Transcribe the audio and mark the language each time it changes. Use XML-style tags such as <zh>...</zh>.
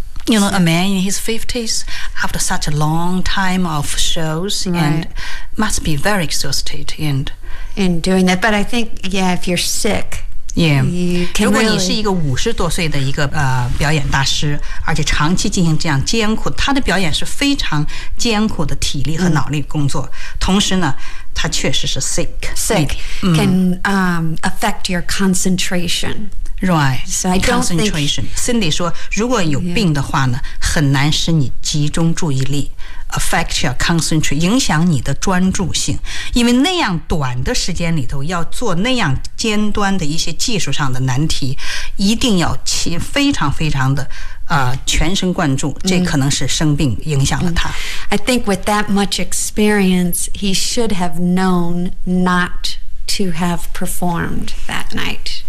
<en>You know, a man in his 50s, after such a long time of shows, and must be very exhausted in doing that. But I think, yeah, if you're sick, you can really...</en> <zh>如果你是一个五十多岁的一个、表演大师，而且长期进行这样艰苦，他的表演是非常艰苦的体力和脑力工作。同时呢，他确实是 sick.</zh> <en>Sick can、affect your concentration. Right, concentration.</en> <zh>Cindy 说，如果有病的话呢，很难使你集中注意力 ，</zh> <en>affect your concentration，</en> <zh>影响你的专注性。因为那样短的时间里头要做那样尖端的一些技术上的难题，一定要非常非常的、全神贯注。这可能是生病影响了他。</zh> <en>I think with that much experience, he should have known not to have performed that night.</en>